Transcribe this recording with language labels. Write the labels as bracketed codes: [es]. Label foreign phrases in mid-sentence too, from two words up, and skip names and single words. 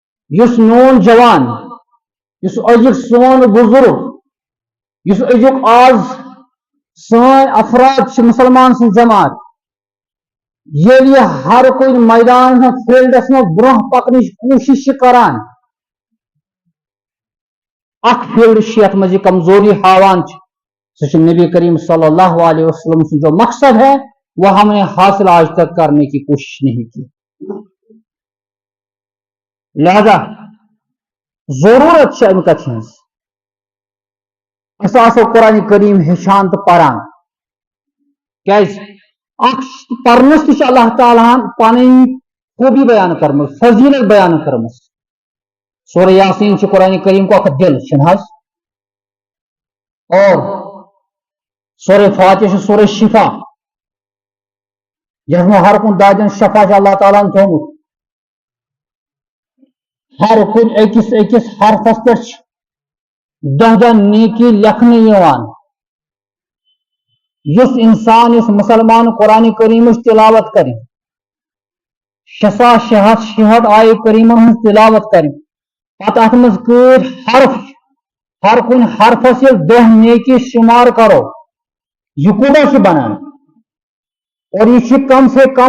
[ks] یس نون جوان یس أزیُک سون بزرگ یس أزیُک آز سٲنۍ افراد چھِ مسلمان سٕنٛز جماعت ییٚلہِ یہِ ہر کُنہِ میدانس منٛز فیٖلڈس منٛز برونٛہہ پکنٕچ کوٗشش چھِ کران اکھ فیٖلڈ چھِ یتھ منٛز یہِ کمزوری ہاوان چھِ سُہ چھُ نبی کریم [ar] صلی اللہ علیہ وسلم [ur] سے جو مقصد ہے وہ ہم نے حاصل آج تک کرنے کی کوشش نہیں کی [ks] لہذا ضرورت چھِ امہِ کتھِ ہٕنٛز أسۍ آسو قرآن کریم ہیٚچھان تہٕ پران کیازِ اکھ پرنس تہِ چھِ اللہ تعالیٰ ہن پنٕنۍ خوبی بیان کٔرمٕژ فضیلت بیان کٔرمٕژ سورہ یاسین چھِ قرآن کریم کو اکھ دل چھُنہٕ حظ اور سورہ فاتحہ چھِ سورہ شفا یتھ منٛز ہر کُنہِ دادٮ۪ن شفا چھُ اللہ تعالیٰ ہن تھوٚومُت ہر کُنہِ أکِس أکِس حرفس پٮ۪ٹھ چھِ دہ دہ نیکی لیکھنہٕ یِوان یُس انسان یُس مسلمان قرآن کریمٕچ تلاوت کرِ 6600 آیہِ کریمن ہٕنٛز تلاوت کرِ پتہٕ اتھ منٛز کۭتۍ حرف ہر کُنہِ حرفس ییٚلہِ 10 نیکی شمار کرو یہ کوٗتاہ چھُ بنان اور یہ چھِ [ur] کم سے کم